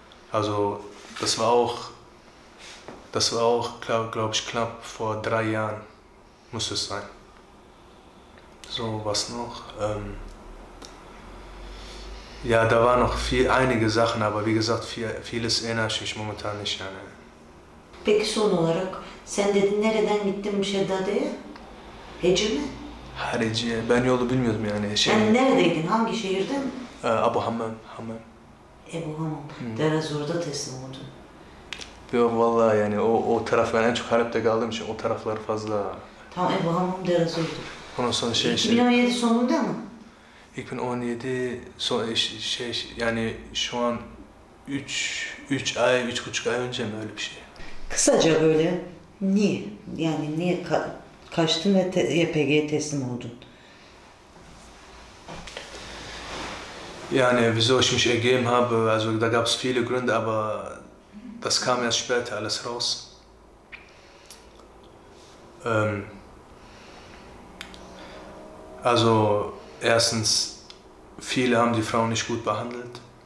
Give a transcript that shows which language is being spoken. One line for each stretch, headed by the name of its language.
German: Also das war auch glaube ich, knapp vor 3 Jahren muss es sein. So, was noch? Ja, da waren noch einige Sachen, aber wie gesagt, vieles erinnere ich mich momentan nicht.
Turkish: Yani. Peki son olarak sen dedin nereden gittin Şeddade'ye? Hece mi? Hariciye. Ben yolu bilmiyordum yani. Yani neredeydin? Hangi şehirde mi? Abu Hammam. Ebu Hamam. Derazor'da teslim oldun. Yok vallahi yani o taraf, ben en çok Halep'te kaldığım için o taraflar fazla. Tamam, Ebu Hamam Derazor'da. Ondan sonra 2017 sonunda mı? 2017 yani şu an 3 ay, 3,5 ay önce mi öyle bir şey? Kısaca böyle niye? Yani niye kaçtın ve YPG'ye teslim oldun?
German: Yani wieso ich mich ergeben habe, also da gab es viele Gründe, aber das kam erst später alles raus. Also erstens, viele haben die Frauen nicht gut behandelt.